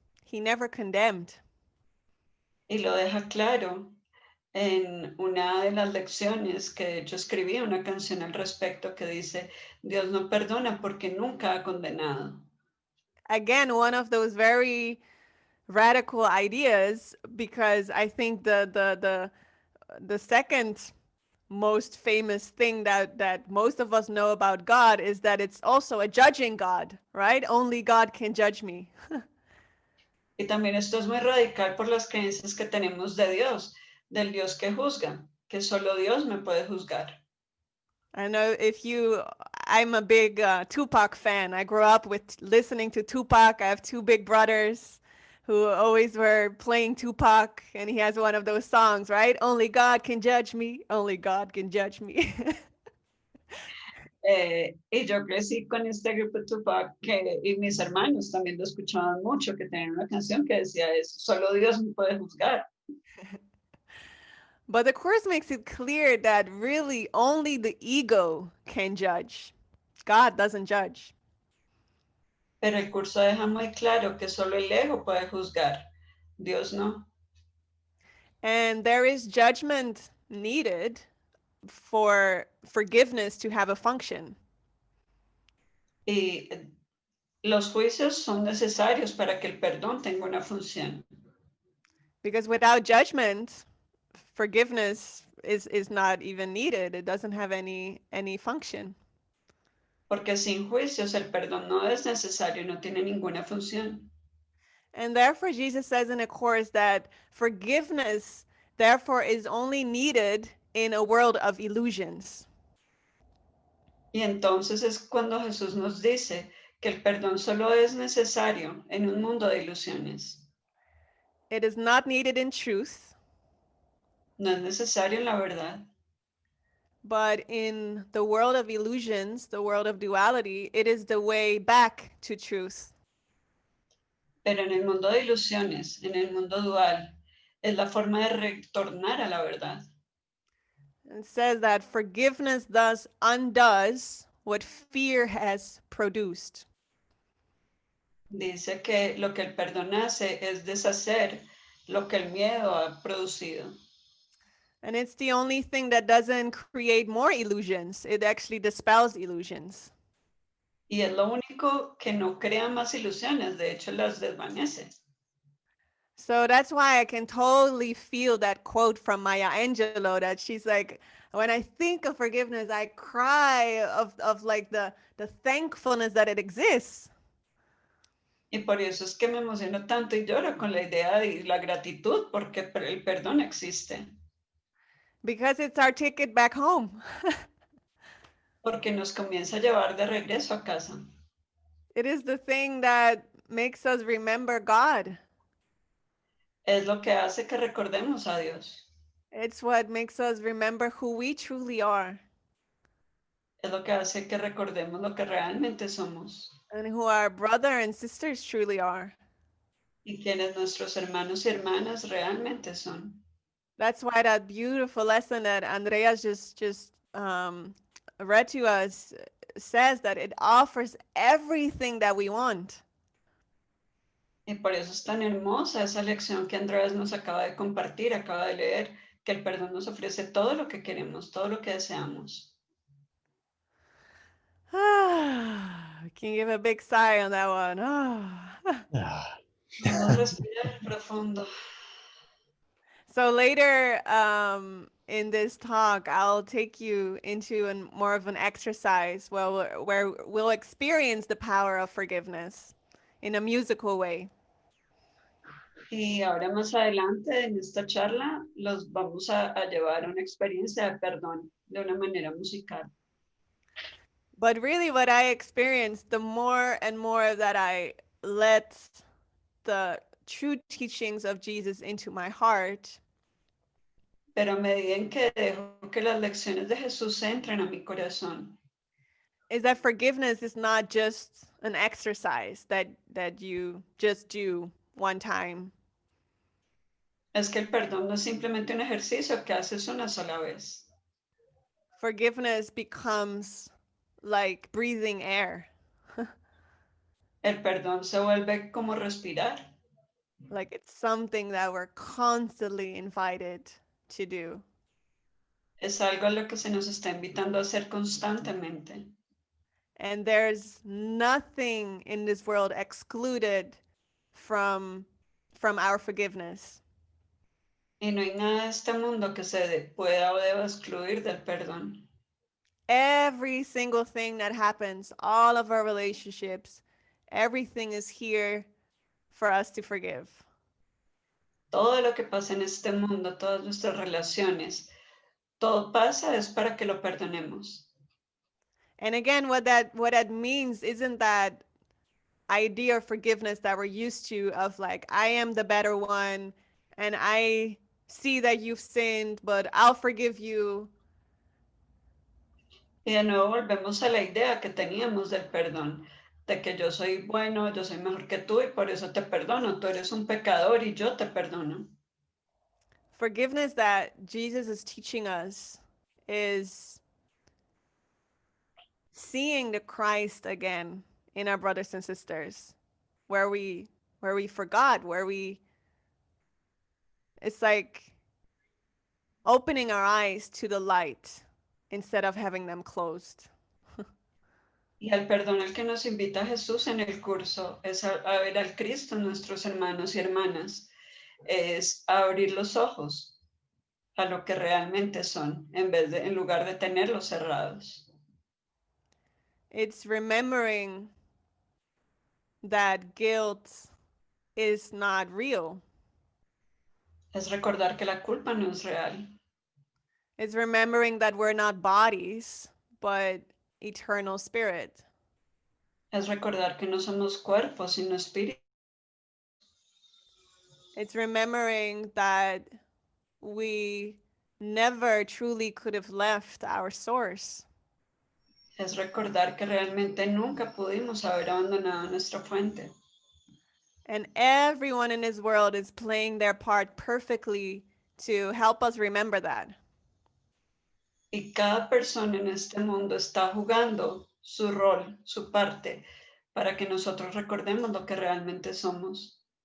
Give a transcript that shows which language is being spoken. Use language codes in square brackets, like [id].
[en] He never condemned. [es] Y lo deja claro en una de las lecciones que de hecho escribí una canción al respecto que dice, Dios no perdona porque nunca ha condenado. [en] Again, one of those very radical ideas, because I think the second most famous thing that most of us know about God is that it's also a judging God, right? Only God can judge me. [es] Y también esto es muy radical por las creencias que tenemos de Dios, del Dios que juzga, que solo Dios me puede juzgar. [en] I know I'm a big Tupac fan. I grew up with listening to Tupac. I have two big brothers who always were playing Tupac, and he has one of those songs, right? Only God can judge me. Only God can judge me. [es] Y yo crecí con este grupo Tupac y mis hermanos también lo escuchaban mucho, que tenían una canción que decía eso, solo Dios me puede juzgar. [en] But the Course makes it clear that really only the ego can judge. God doesn't judge. [es] Pero el curso deja muy claro que solo el ego puede juzgar, Dios no. [en] And there is judgment needed for forgiveness to have a function. [es] Y los juicios son necesarios para que el perdón tenga una función. [en] Because without judgment, forgiveness is not even needed. It doesn't have any function. [es] Porque sin juicios el perdón no es necesario, no tiene ninguna función. [en] And therefore, Jesus says in a Course that forgiveness, therefore, is only needed in a world of illusions. [es] Y entonces es cuando Jesús nos dice que el perdón solo es necesario en un mundo de ilusiones. [en] It is not needed in truth, [es] No es necesario en la verdad, [en] but in the world of illusions, the world of duality, it is the way back to truth. [es] pero en el mundo de ilusiones, en el mundo dual, es la forma de retornar a la verdad. [en] It says that forgiveness thus undoes what fear has produced. [es] Dice que lo que el perdón hace es deshacer lo que el miedo ha producido. [en] And it's the only thing that doesn't create more illusions. It actually dispels illusions. [es] Y es lo único que no crea más ilusiones, de hecho las desvanece. [en] So that's why I can totally feel that quote from Maya Angelou that she's like, when I think of forgiveness, I cry of like the thankfulness that it exists. [es] Y por eso es que me emociono tanto y lloro con la idea de la gratitud, porque el perdón existe. [en] Because it's our ticket back home. [es] Porque nos comienza a llevar de regreso a casa. [en] It is the thing that makes us remember God. [es] Es lo que hace que recordemos a Dios. [en] It's what makes us remember who we truly are [es] Es lo que hace que recordemos lo que realmente somos [en] and who our brother and sisters truly are. [es] y quienes nuestros hermanos y hermanas realmente son. [en] That's why that beautiful lesson that Andreas just read to us says that it offers everything that we want. [es] Y por eso es tan hermosa esa lección que Andreas nos acaba de compartir, acaba de leer, que el perdón nos ofrece todo lo que queremos, todo lo que deseamos. [en] We can give a big sigh on that one. Ah, [es] Vamos a respirar profundo. [en] So later in this talk, I'll take you into more of an exercise where we'll experience the power of forgiveness in a musical way. [es] Y ahora más adelante en esta charla los vamos a llevar a una experiencia de perdón de una manera musical. [en] But really what I experienced, the more and more that I let the true teachings of Jesus into my heart, [es] Pero a medida en que dejo que las lecciones de Jesús entren a mi corazón, [en] is that forgiveness is not just an exercise that you just do one time. [es] Es que el perdón no es simplemente un ejercicio que haces una sola vez. [en] Forgiveness becomes like breathing air. [es] El perdón se vuelve como respirar. [en] Like it's something that we're constantly invited to do. [es] Es algo a lo que se nos está invitando a hacer constantemente. [en] And there's nothing in this world excluded from our forgiveness. [es] Y no hay nada de este mundo que se pueda o deba excluir del perdón. [en] Every single thing that happens, all of our relationships, everything is here for us to forgive. [es] Todo lo que pasa en este mundo, todas nuestras relaciones, todo pasa es para que lo perdonemos. [en] And again, what that means isn't that idea of forgiveness that we're used to of like, I am the better one and I see that you've sinned, but I'll forgive you. [es] Y de nuevo volvemos a la idea que teníamos del perdón, de que yo soy bueno, yo soy mejor que tú y por eso te perdono. Tú eres un pecador y yo te perdono. [en] Forgiveness that Jesus is teaching us is seeing the Christ again in our brothers and sisters, where we forgot, it's like opening our eyes to the light instead of having them closed. [es] Y el perdón al que nos invita Jesús en el curso es a ver al Cristo, nuestros hermanos y hermanas, es a abrir los ojos a lo que realmente son, en lugar de tenerlos cerrados. [en] It's remembering that guilt is not real. [es] Es recordar que la culpa no es real. [en] It's remembering that we're not bodies, but eternal spirit. [es] Es recordar que no somos cuerpos, sino espíritus. [en] It's remembering that we never truly could have left our source. [es] Es recordar que realmente nunca pudimos haber abandonado nuestra fuente. [en] And everyone in this world is playing their part perfectly to help us remember that. [es] Y cada persona en este mundo está jugando su rol, su parte, para que nosotros recordemos lo que realmente somos.